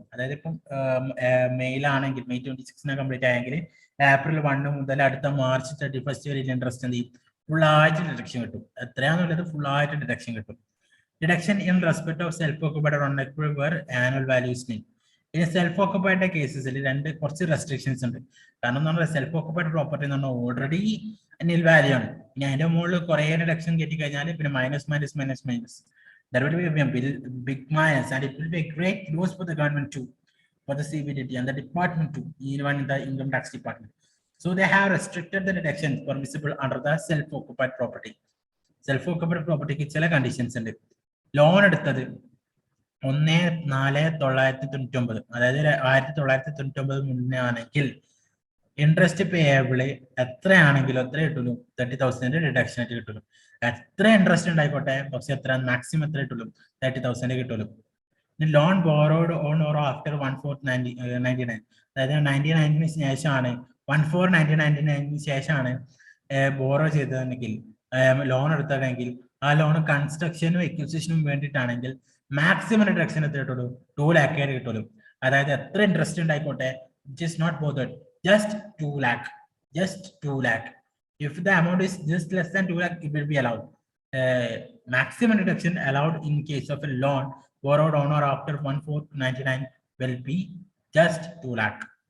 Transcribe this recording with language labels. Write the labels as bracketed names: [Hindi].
[Malayalam] അതായത് ഇപ്പം മെയ്യിലാണെങ്കിൽ May 26 complete ആയെങ്കിൽ April 1 മുതൽ അടുത്ത March 31 വരെ ഇൻട്രസ്റ്റ് എന്ത് ചെയ്യും ഫുൾ ആയിട്ട് ഡിഡക്ഷൻ കിട്ടും. എത്രയാണെന്നുള്ളത് ഫുൾ ആയിട്ട് ഡിഡക്ഷൻ കിട്ടും. [English] Deduction in respect of self occupied on where annual values name. [Malayalam] ഇനി സെൽഫ് ഓക്കുപൈഡ് കേസസിൽ കുറച്ച് റെസ്ട്രിക്ഷൻസ് ഉണ്ട്. കാരണം എന്ന് പറഞ്ഞാൽ സെൽഫ് ഓക്കുപൈഡ് പ്രോപ്പർട്ടി എന്ന് പറഞ്ഞാൽ ഓൾറെഡി നിൽ വാല്യൂ ആണ്. ഇനി അതിന്റെ മുകളിൽ കുറെ ഡിഡക്ഷൻ കയറ്റി കഴിഞ്ഞാൽ പിന്നെ minus [English] there will be a big minus and it will be a great loss for the government too, for the CBDT and the department too, even in the income tax department. So they have restricted the deductions permissible under the self-occupied property. [Malayalam] Self-occupied property ക്ക് ചില conditions ഉണ്ട്. Loan എടുത്തത് 1/4/1999 അതായത് 1999 മുന്നേ ആണെങ്കിൽ interest payable എത്രയാണെങ്കിലും എത്ര കിട്ടുള്ളൂ 30,000 deduction ആയിട്ട് കിട്ടുള്ളൂ. എത്ര ഇൻട്രസ്റ്റ് ഉണ്ടായിക്കോട്ടെ പക്ഷെ എത്ര മാക്സിമം എത്ര കിട്ടുള്ളൂ 30,000 കിട്ടുള്ളൂ. [English] loan borrowed on or after 1499 [Malayalam] അതായത് 1999 ശേഷമാണ് 1499 ശേഷമാണ് ബോറോ ചെയ്തതെങ്കിൽ ലോൺ എടുത്തതെങ്കിൽ ആ ലോൺ കൺസ്ട്രക്ഷനും എക്വിസിഷനും വേണ്ടിയിട്ടാണെങ്കിൽ മാക്സിമം ഡിഡക്ഷൻ എത്ര കിട്ടുള്ളൂ 2 lakh കിട്ടുള്ളൂ. അതായത് എത്ര interest ഉണ്ടായിക്കോട്ടെ [English] it is not bothered just 2 lakh, [Malayalam] just 2 lakh. [English] If the amount is just less than 2 lakh, it will be allowed. Maximum deduction allowed in case of a loan borrowed on or after 1499 will be just 2 lakh.